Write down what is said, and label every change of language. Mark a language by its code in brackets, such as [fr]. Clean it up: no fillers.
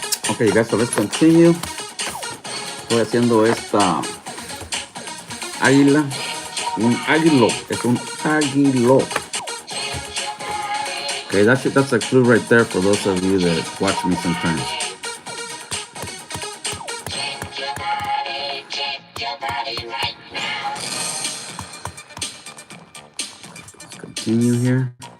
[en] Okay, guys, so let's continue. [es] Estoy haciendo esta águila. Un águilo. Es un águilo. [en] Okay, that's a clue right there for those of you that watch me sometimes. Let's continue here.